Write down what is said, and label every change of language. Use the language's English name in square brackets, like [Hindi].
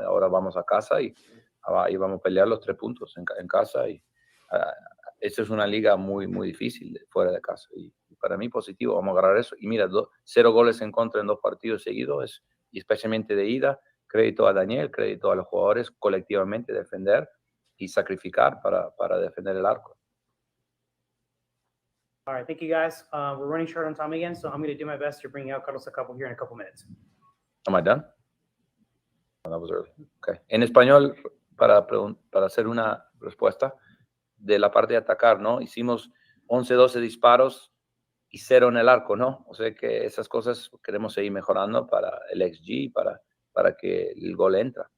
[Spanish] Ahora vamos a casa y vamos a pelear los 3 puntos en casa y esta es una liga muy, muy difícil fuera de casa y para mí positivo, vamos a agarrar eso. Y mira, 0 goles en contra en 2 partidos seguidos, y especialmente de ida, crédito a Daniel, crédito a los jugadores colectivamente defender y sacrificar para defender el arco. [English] All right, thank you guys. We're running short on time again, so I'm going to do my best to bring out Carlos Akapo here in a couple minutes. Am I done? Oh, that was early. Okay. [Spanish] En español, para hacer una respuesta de la parte de atacar, ¿no? Hicimos 11, 12 disparos y 0 en el arco, ¿no? O sea que esas cosas queremos seguir mejorando para el XG, para que el gol entra.